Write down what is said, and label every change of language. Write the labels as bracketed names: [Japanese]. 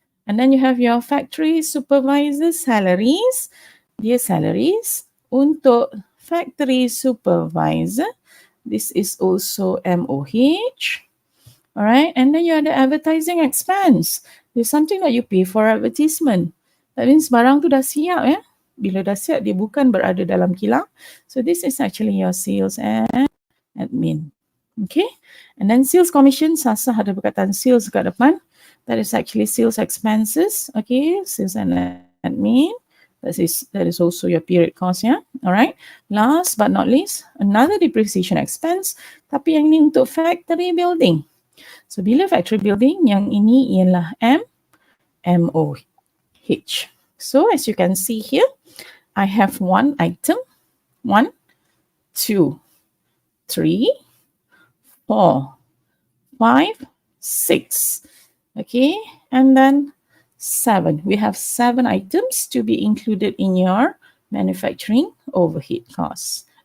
[English] And then you have your factory supervisor salaries. Dia salaries. Untuk factory supervisor, this is also MOH. Alright, and then you have the advertising expense. There's something that you pay for advertisement. That means [Malay] barang tu dah siap ya. Bila dah siap, dia bukan berada dalam kilang. [English] So this is actually your sales and admin. Okay, and then sales commission, [Malay] sasah ada perkataan sales kat depan. [English] That is actually sales expenses. Okay, sales and admin. That is also your period cost ya. Alright, last but not least, another depreciation expense. [Malay] Tapi yang ini untuk factory building. So bila factory building, yang ini ialah MOH. [English] So as you can see here, I have one item, 1, 2, 3, 4, 5, 6. Okay, and then 7. We have 7 items to be included in your manufacturing overhead costs.